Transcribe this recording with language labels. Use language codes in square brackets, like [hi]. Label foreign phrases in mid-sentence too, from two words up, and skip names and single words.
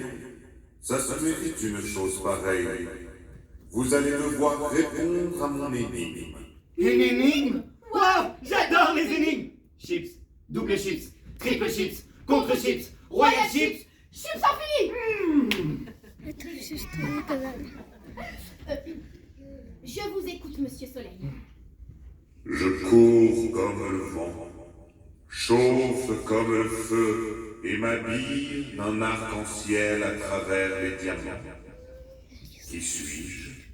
[fr] Ça se mérite une chose pareille. Vous allez devoir répondre à mon énigme. Une énigme? Wow, j'adore les énigmes. Chips, double chips, triple chips, contre chips, royal chips. Chips infini! [ru] Это все, что мне казали. [fr] Je vous écoute, Monsieur Soleil. Je cours comme le vent, chauffe comme le feu et m'habille d'un arc-en-ciel à travers les diamants. Qui suis-je?